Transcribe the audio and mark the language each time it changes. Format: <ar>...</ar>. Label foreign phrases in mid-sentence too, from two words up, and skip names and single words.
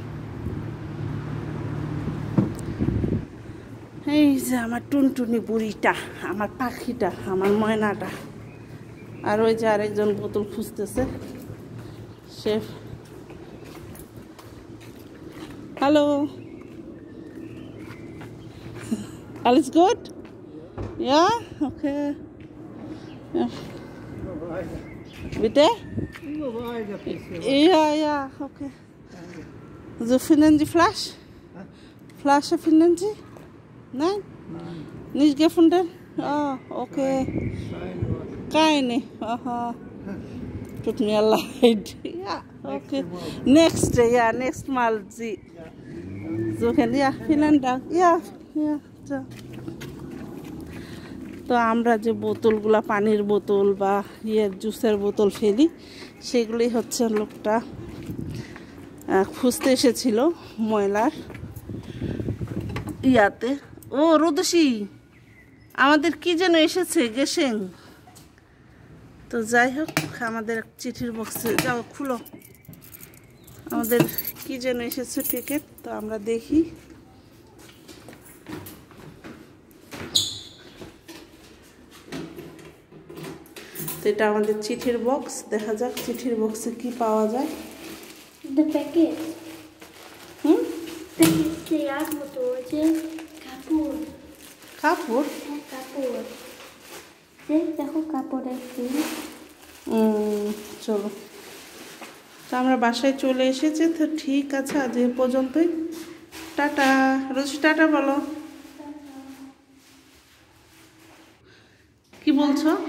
<bn>এই যে আমার টুনটুনি বুড়িটা, আমার পাখিটা, আমার ময়নাটা। আর ওই যে আরেকজন বোতল খুঁজতেছে সে। হ্যালো,</bn> <de>alles gut? Ja, okay. Ja. Bitte? Ja, okay. So finden Sie Flasche? Flasche finden Sie? Nein? Nicht gefunden? Ah, okay. Keine. Aha. Tut mir leid. Ja, okay. Next Mal Sie suchen. Ja, vielen Dank. Ja. So.</de> <bn>তো আমরা যে বোতলগুলা, পানির বোতল বা জুসের বোতল ফেলি, সেগুলি লোকটা খুঁজতে এসেছিল ময়লার ইয়াতে। ও রোদসী, আমাদের কি যেন এসেছে গেসেন। তো যাই হোক, আমাদের চিঠির বক্সে যাও, খুলো। আমাদের কি যেন এসেছে টিকিট। তো আমরা দেখি। তো এটা আমাদের চিঠির বক্স। দেখা যাক চিঠির বক্সে কি পাওয়া যায়।</bn> <en>The packet. Packet</en> <bn>মতো যে কাপড়। কাপড়? কাপড়। দেখো কাপড়ের ফুল। চলো, তো আমরা বাসায় চলে এসেছি। তো ঠিক আছে, আজ এ পর্যন্তই। টাটা। রোজি টাটা বলো। কি বলছো?</bn>